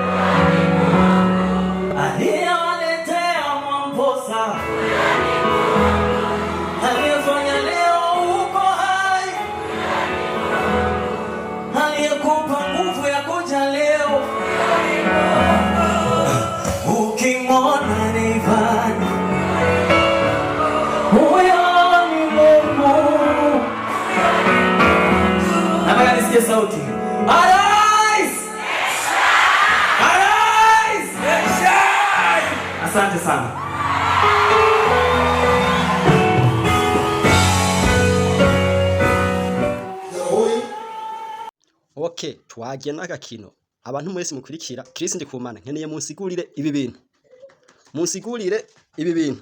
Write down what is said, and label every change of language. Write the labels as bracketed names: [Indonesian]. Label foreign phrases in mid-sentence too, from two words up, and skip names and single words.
[Swahili] aliyewaletea Mwamposa, aliyefanya leo uko hai, aliyekupa nguvu ya kuja leo. Ukimwona Rayvanny, huyo ni Mungu. Nisikie sauti. [English] Arise! Arise! Shine! [Swahili] Asante sana. [Rundi] Okay, twagiye n'agakino. Abantu mwese mukurikira Kristo Ndikumana, nkeneye munsigurire ibi bintu. Munsigurire ibi bintu.